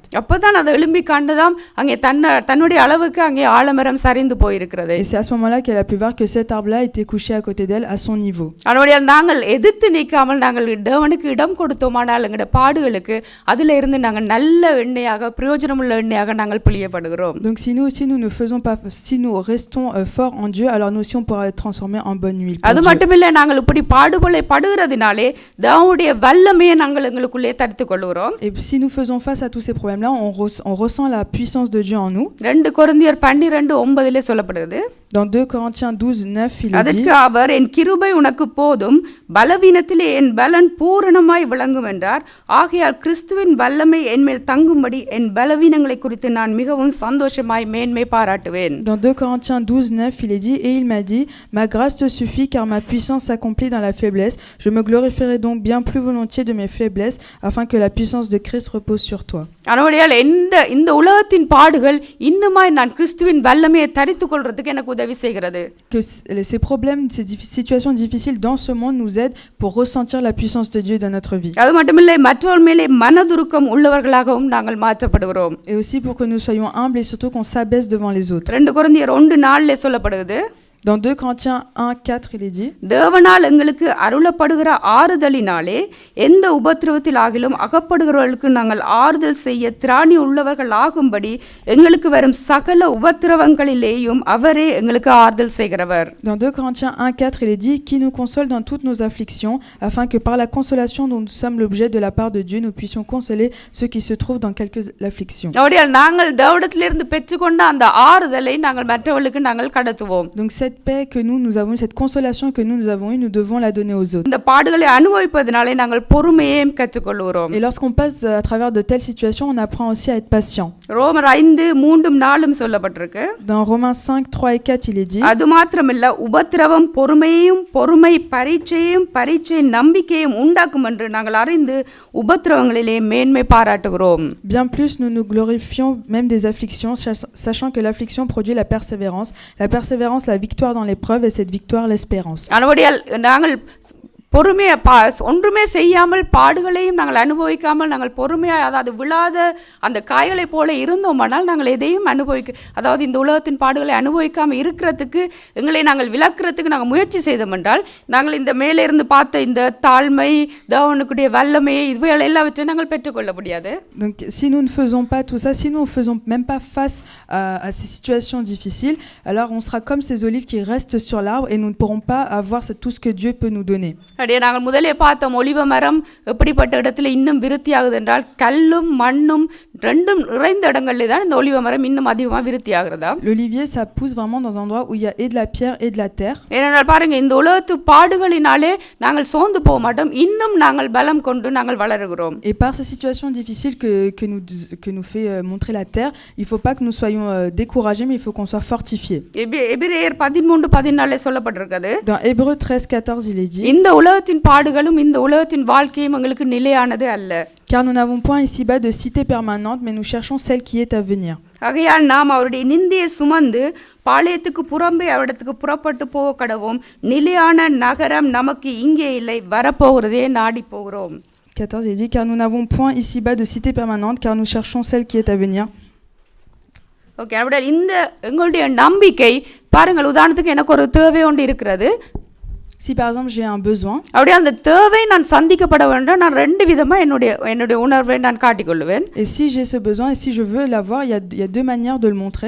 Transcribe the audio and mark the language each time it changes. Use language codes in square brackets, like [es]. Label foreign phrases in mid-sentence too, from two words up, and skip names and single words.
[ta] அப்பதான் அது எழும்பி கண்டதாம் அங்கே தன்னுடைய அளவுக்கு அங்கே ஆலமரம் சரிந்து போயிருக்கிறது. [fr] Et c'est à ce moment-là qu'elle a pu voir que cet arbre-là était couché à côté d'elle à son niveau. [ta] அதனால நாங்கள் எதிர்த்து நிற்காமல் நாங்கள் தேவனுக்கு இடம் கொடுத்தோமானால் எங்களுடைய பாடுகளுக்கு அதில இருந்து நாங்கள் நல்ல எண்ணெயாக பிரயோஜனமுள்ள எண்ணெயாக நாங்கள் பிழியப்படுகிறோம். [fr] Donc si nous ne faisons pas, si nous restons forts en Dieu, alors nous aussi on pourra être transformés en bonne huile. [ta] அது மட்டுமில்லை, நாங்கள் இப்படி படுகிறதுனால தேவனுடைய வல்லமையை நாங்கள் எங்களுக்குள்ளே தரித்துக் கொள்கிறோம். [fr] Et si nous faisons face à tous ces problèmes-là, on ressent la puissance de Dieu en nous. [ta] 2 கொரிந்தியர் 12:9 சொல்லப்படுகிறது. [fr] Dans 2 Corinthiens 12:9, il est dit, [ta] அதற்கு அவர், என் கிருபை உனக்கு போதும், பலவீனத்திலே என் பலன் பூரணமாய் விளங்கும் என்றார். ஆகையால் கிறிஸ்துவின் வல்லமை என்மேல் தங்கும்படி என் பலவீனங்களை குறித்து நான் மிகவும் சந்தோஷமாய் மேன்மை பாராட்டுவேன். [fr] Dans 2 Corinthiens 12:9, il est dit, et il m'a dit, ma grâce te suffit car ma puissance s'accomplit dans la faiblesse. Je me glorifierai donc bien plus volontiers de mes faiblesses afin que la puissance de Christ repose sur toi. [ta] அதனால இந்த உலகத்தின் பாடுகள் இன்னுமாய் நான் கிறிஸ்துவின் வல்லமையை தரித்துக் கொள்றதுக்கு எனக்கு உதவி செய்கிறது. [fr] Que ces problèmes, ces situations difficiles dans ce monde nous aident pour ressentir la puissance de Dieu dans notre vie. [ta] அது மட்டுமில்லை, மற்றவர் மேலே மனதுருக்கம் உள்ளவர்களாகவும் நாங்கள் மாற்றப்படுகிறோம். [fr] Et aussi pour que nous soyons humbles et surtout qu'on s'abaisse devant les autres. [ta] 2 கொரிந்தியர் 1:4 சொல்லப்படுகிறது. [fr] Dans 2 Corinthiens 1:4, il est dit, [ta] தேவனால் எங்களுக்கு அருளப்படுகிற ஆறுதலினாலே எந்த உபத்திரவத்தில் ஆகிலும் அகப்படுகிறவர்களுக்கு நாங்கள் ஆறுதல் செய்ய திராணி உள்ளவர்கள் ஆகும்படி எங்களுக்கு வரும் சகல உபத்திரவங்களிலேயும் அவரே எங்களுக்கு ஆறுதல் செய்கிறவர். [fr] Dans 2 Corinthiens 1:4, il est dit, qui nous console dans toutes nos afflictions, afin que par la consolation dont nous sommes l'objet de la part de Dieu, nous puissions consoler ceux qui se trouvent dans quelques afflictions. [ta] நாங்கள் தேவனிடத்திலிருந்து பெற்றுக்கொண்ட அந்த ஆறுதலை நாங்கள் மற்றவர்களுக்கு நாங்கள் கடத்துவோம். [fr] Donc cette cette paix que nous avons eue, cette consolation que nous avons eue, nous devons la donner aux autres. [ta] இந்த பாடுகளை அனுபவிப்பதனாலே நாங்கள் பொறுமையையும் கற்றுக்கொள்கிறோம். [fr] Et lorsqu'on passe à travers de telles situations, on apprend aussi à être patient. [ta] ரோமர் 5:3-4 சொல்லப்பட்டிருக்கு. [fr] Dans Romains 5, 3 et 4, il est dit: [ta] அது மாத்திரமல்ல, உபத்திரவம் பொறுமையையும், பொறுமை பரீட்சையையும், பரீட்சை நம்பிக்கையும் உண்டாக்கும் என்று நாங்கள் அறிந்து உபத்திரவங்களிலே மேன்மை பாராட்டுகிறோம். [fr] Bien plus, nous nous glorifions même des afflictions, sachant que l'affliction produit la persévérance, la victoire dans l'épreuve, et cette victoire l'espérance. [ta] ஆனபடியால் நாங்கள் பொறுமையா ஒன்றுமே செய்யாமல் பாடுகளையும் நாங்கள் அனுபவிக்காமல் நாங்கள் பொறுமையாக, அதாவது விழாத அந்த காய்களை போல இருந்தோமானால் நாங்கள் எதையும் அதாவது இந்த உலகத்தின் பாடுகளை அனுபவிக்காமல் இருக்கிறதுக்கு எங்களை நாங்கள் விளக்குறதுக்கு நாங்கள் முயற்சி செய்தோம் என்றால் நாங்கள் இந்த மேலே இருந்து பார்த்த இந்த தாழ்மை, தேவனுக்குடைய வல்லமையை, இதுவே எல்லாவற்றையும் நாங்கள் பெற்றுக்கொள்ள முடியாது. [fr] Donc si nous ne faisons pas tout ça, si nous ne faisons même pas face à ces situations difficiles, alors on sera comme ces olives qui restent sur l'arbre et nous ne pourrons pas avoir tout ce que Dieu peut nous donner. [ta] அப்படியே நாங்கள் முதலே பார்த்தோம், ஒலிவ மரம் எப்படிப்பட்ட இடத்துல இன்னும் விருத்தியாகுது என்றால் கல்லும் மண்ணும் ரெண்டும் நிறைந்த இடங்களிலே தான் இந்த ஒலிவ மரம் இன்னும் அதிகமாக விருத்தியாகிறதா. [fr] L'olivier, ça pousse vraiment dans un endroit où il y a et de la pierre et de la terre. [ta] ஏனென்றால் பாருங்க, இந்த உலகத்து பாடுகளினாலே நாங்கள் சோர்ந்து போக மாட்டோம், இன்னும் நாங்கள் பலம் கொண்டு நாங்கள் வளருகிறோம். [fr] Et par ces situations difficiles que nous fait montrer la terre, il faut pas que nous soyons découragés, mais il faut qu'on soit fortifiés. [ta] எபிரேயர் 13:14 சொல்லப்பட்டிருக்கிறது. [fr] Dans Hébreux 13:14, il est dit: [ta] இந்த உலகத்தின் பாடுகளும் இந்த உலகத்தின் வாழ்க்கையும் எங்களுக்கு நிலையானது அல்ல. [fr] Car nous n'avons point ici-bas de cité permanente, mais nous cherchons celle qui est à venir. [ta] ஆகையால் நாம் அவருடைய நிந்தையை சுமந்து பாளையத்துக்கு புறம்பே அவரிடத்துக்கு புறப்பட்டு போக கடவோம். நிலையான நகரம் நமக்கு இங்கே இல்லை, வரப்போகிறதே நாடி போகிறோம். [fr] 14, il dit: car nous n'avons point ici-bas de cité permanente, car nous cherchons celle qui est à venir. [ta] ஓகே, அப்படியே இந்த எங்களுடைய நம்பிக்கை பாருங்கள், உதாரணத்துக்கு எனக்கு ஒரு தேவை ஒன்று இருக்கிறது. [fr] Si par exemple j'ai un besoin, [ta] அப்படியே அந்த தேவை நான் சந்திக்கப்பட வேண்டும், நான் ரெண்டு விதமா என்னுடைய உணர்வை நான் காட்டிக்கொள்வேன். [fr] et si j'ai ce besoin et si je veux l'avoir, il y a deux manières de le montrer.